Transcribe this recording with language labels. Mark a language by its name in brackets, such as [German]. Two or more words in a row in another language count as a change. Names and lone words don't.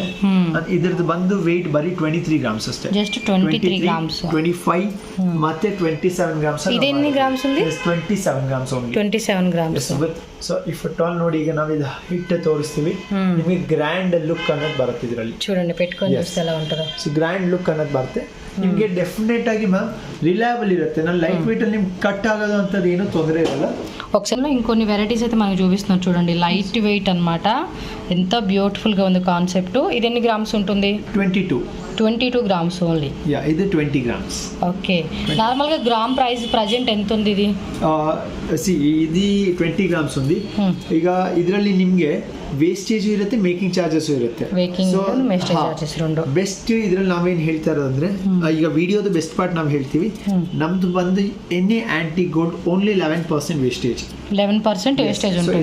[Kannada] ಇದ್ರದ್ದು ಬಂದು ವೇಟ್ ಬರೀ 23 ಗ್ರಾಮ್ಸ್ ಅಷ್ಟೇ. [English] just 23 grams, [Kannada] 25 ಮತ್ತೆ 27 ಗ್ರಾಮ್ಸ್. [Telugu] ఇదెన్ని గ్రామ్స్ ఉంది? [English] 27 grams only. [Kannada] 27 ಗ್ರಾಮ್ಸ್. [English] so if at all [Kannada] ನೋಡಿ, ಈಗ ನಾವು ಇದು ಹಿಟ್ ತೋರಿಸ್ತೀವಿ, ನಿಮಗೆ [English] grand look [Kannada] ಅನ್ನೋದು ಬರುತ್ತೆ ಇದರಲ್ಲಿ. [Telugu] చూడండి పెట్టుకొని చూస్తే ఎలా ఉంటుందో. [Kannada] ಸೊ [English] grand look [Kannada] ಅನ್ನೋದು ಬರುತ್ತೆ ನಿಮಗೆ. ಡೆಫಿನೆಟ್ ಆಗಿ [English] ma'am reliable [Kannada] ಇರುತ್ತೆ. ನಾನು [English] light weight [Kannada] ಅಲ್ಲಿ ನಿಮ್ಗೆ ಕಟ್ ಆಗೋದು ಅಂತದ್ದು ಏನೂ ತೊಂದರೆ ಇರಲ್ಲ. [Telugu] ఒకసారి ఇంకొన్ని వెరైటీస్ అయితే మనకు చూపిస్తున్నారు చూడండి, [English] light weight [Telugu] అన్నమాట. ఎంత బ్యూటిఫుల్ గా ఉంది కాన్సెప్ట్. ఇది ఎన్ని గ్రామ్స్ ఉంటుంది? [English] 22 grams only. [Telugu] ఇది 20 గ్రామ్స్. ఓకే, నార్మల్ గా [English] gram price present [Telugu] ఎంత ఉంది ఇది? ఇది 20 గ్రామ్స్ ఉంది. [Kannada] ಈಗ ಇದರಲ್ಲಿ ನಿಮಗೆ ವೇಸ್ಟೇಜ್ ಇರುತ್ತೆ, [English] making charges [Kannada] ಇರುತ್ತೆ. ಬೆಸ್ಟ್ ಇದ್ರಲ್ಲಿ ನಾವೇನ್ ಹೇಳ್ತಾ ಇರೋದಂದ್ರೆ, ಈಗ ವಿಡಿಯೋದ [English] best part [Kannada] ನಾವು ಹೇಳ್ತೀವಿ, ನಮ್ದು ಬಂದು [English] any anti gold only 11% wastage. [Kannada] 11% ವೇಸ್ಟೇಜ್ ಉಂಟು.